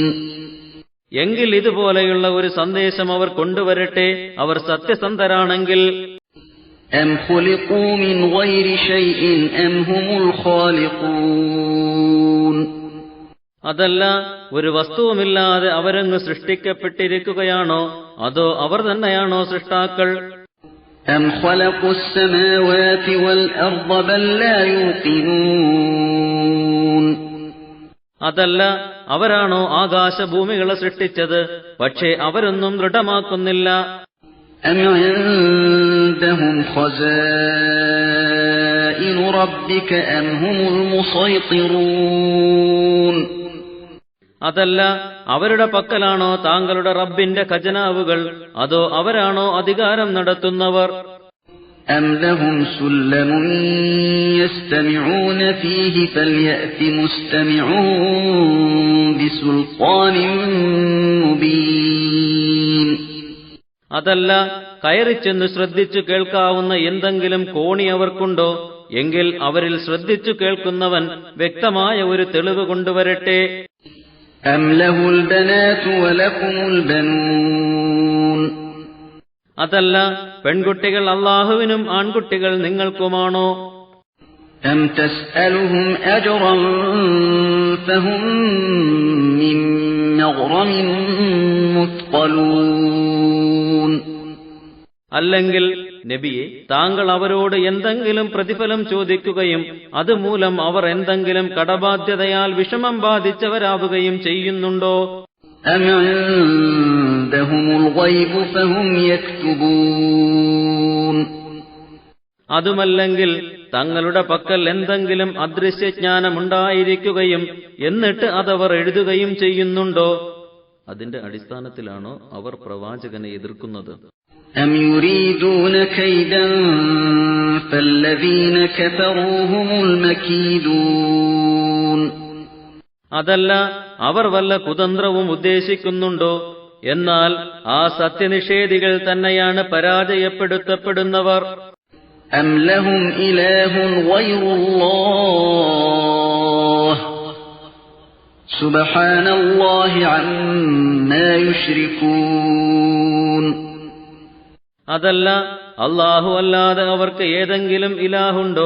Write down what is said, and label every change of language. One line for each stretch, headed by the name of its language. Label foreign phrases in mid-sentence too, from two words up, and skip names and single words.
Malayalam: എങ്കിൽ ഇതുപോലെയുള്ള ഒരു സന്ദേശം അവർ കൊണ്ടുവരട്ടെ, അവർ സത്യസന്ധരാണെങ്കിൽ.
Arabic: أَمْ خُلِقُوا مِنْ غَيْرِ شَيْءٍ أَمْ هُمُ الْخَالِقُونَ
Malayalam: അതല്ല, ഒരു വസ്തുവുമില്ലാതെ അവരങ്ങ് സൃഷ്ടിക്കപ്പെട്ടിരിക്കുകയാണോ, അതോ അവർ തന്നെയാണോ സൃഷ്ടാക്കൾ?
Arabic: أَمْ خَلَقُوا السَّمَاوَاتِ وَالْأَرْضَ بَل لَّا يُوقِنُونَ
Malayalam: അതല്ല, അവരാണോ ആകാശഭൂമികളെ സൃഷ്ടിച്ചത്, പക്ഷേ അവരൊന്നും ദൃഢമാക്കുന്നില്ല.
Arabic: أَمْ عِندَهُمْ خَزَائِنُ رَبِّكَ أَمْ هُمُ الْمُصَيْطِرُونَ
Malayalam: അതല്ല, അവരുടെ പക്കലാണോ താങ്കളുടെ റബ്ബിന്റെ ഖജനാവുകൾ, അതോ അവരാണോ അധികാരം നടത്തുന്നവർ?
Arabic: أم لهم سلم يستمعون فيه فليأت مستمعون بسلطان مبين.
Malayalam: അതല്ല, കയറിച്ചെന്ന് ശ്രദ്ധിച്ചു കേൾക്കാവുന്ന എന്തെങ്കിലും കോണി അവർക്കുണ്ടോ? എങ്കിൽ അവരിൽ ശ്രദ്ധിച്ചു കേൾക്കുന്നവൻ വ്യക്തമായ ഒരു തെളിവ് കൊണ്ടുവരട്ടെ.
Arabic: أم له البنات ولكم البنون.
Malayalam: അതല്ല, പെൺകുട്ടികൾ അല്ലാഹുവിനും ആൺകുട്ടികൾ നിങ്ങൾക്കുമാണോ?
Arabic: أم تسألهم أجرا فهم من مغرم مثقلون.
Malayalam: അല്ലെങ്കിൽ നബിയെ, താങ്കൾ അവരോട് എന്തെങ്കിലും പ്രതിഫലം ചോദിക്കുകയും അതുമൂലം അവർ എന്തെങ്കിലും കടബാധ്യതയാൽ വിഷമം ബാധിച്ചവരാവുകയും ചെയ്യുന്നുണ്ടോ?
Arabic: أم عندهم الغيب فهم يكتبون.
Malayalam: അതുമല്ലെങ്കിൽ തങ്ങളുടെ പക്കൽ എന്തെങ്കിലും അദൃശ്യജ്ഞാനമുണ്ടായിരിക്കുകയും എന്നിട്ട് അതവർ എഴുതുകയും ചെയ്യുന്നുണ്ടോ? അതിന്റെ അടിസ്ഥാനത്തിലാണോ അവർ പ്രവാചകനെ എതിർക്കുന്നത്?
Arabic: أم يريدون كيدا فالذين كفروا هم المكيدون.
Malayalam: അതല്ല, അവർ വല്ല കുതന്ത്രവും ഉദ്ദേശിക്കുന്നുണ്ടോ? എന്നാൽ ആ സത്യനിഷേധികൾ തന്നെയാണ് പരാജയപ്പെടുത്തപ്പെടുന്നവർ.
Arabic: أم لهم إله غير الله سبحان الله عما يشركون.
Malayalam: അതല്ല, അല്ലാഹു അല്ലാതെ അവർക്ക് ഏതെങ്കിലും ഇലാഹുണ്ടോ?